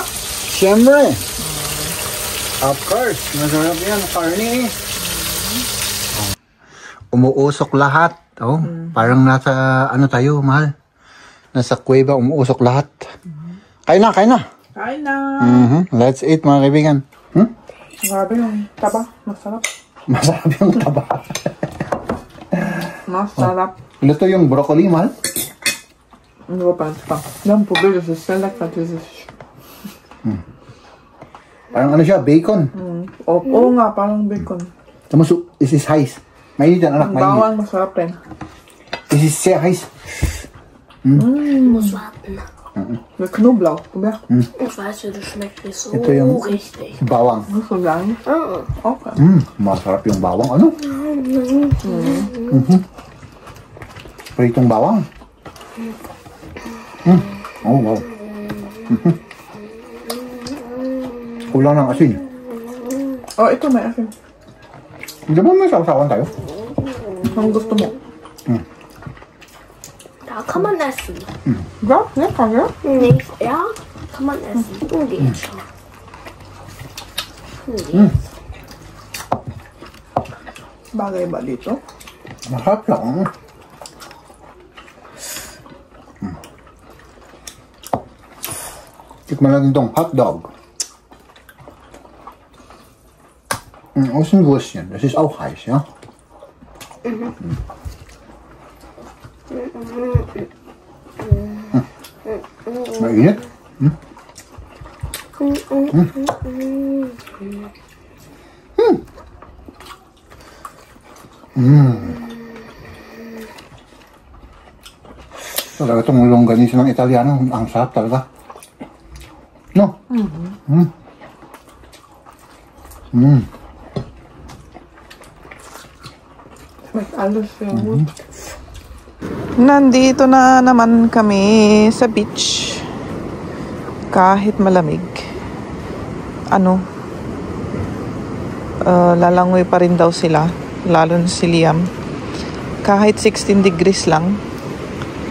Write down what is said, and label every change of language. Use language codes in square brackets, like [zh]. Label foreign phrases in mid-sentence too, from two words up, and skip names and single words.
[tl] Siyempre. [en] Of course. [tl] Masarap yan. Karne. Umuusok lahat. Oh, parang nasa tayo, mahal. Nasa kuweba, umuusok lahat. Kain na. Kain na. [en] Let's eat, [tl] mga kaibigan. Grabe yung taba. Masarap. Masarap yung taba. Masarap. Luto yung broccoli, mahal. Ano ba pa? Yan po, pero sa select natin. Parang ano siya, bacon. Oo nga, parang bacon. Tapos, [en] this is heiß. [tl] Mainit yan, anak. Ang bawang masarap rin. [en] This is [de] sehr heiß. Muss warten. Mit Knoblauch, probier. Ich weiß, wie das schmeckt nicht so [tl] Ito yung [de] richtig. [tl] bawang. Gusto mo lang? Okay. Masarap yung bawang. Ano? Pritong bawang. Oh, wow. Kulang ng asin. Oh, ito may asin. Hindi ba may sausawan tayo? Ang gusto mo? [de] Da kann man essen. Ja, lecker, ja? Nicht, ja, kann man essen. Geht schon. [tl] Bagay ba dito? Masarap lang. Tikman natin itong hotdog. [de] Was ist ein Würstchen? Das ist auch heiß, ja? Mainit? [tl] Talaga itong longganisa ng Italiano, ang sarap talaga. No? [de] Schmeckt alles sehr gut. [tl] Nandito na naman kami sa beach. Kahit malamig. Lalangoy pa rin daw sila. Lalo na si Liam. Kahit 16 degrees lang.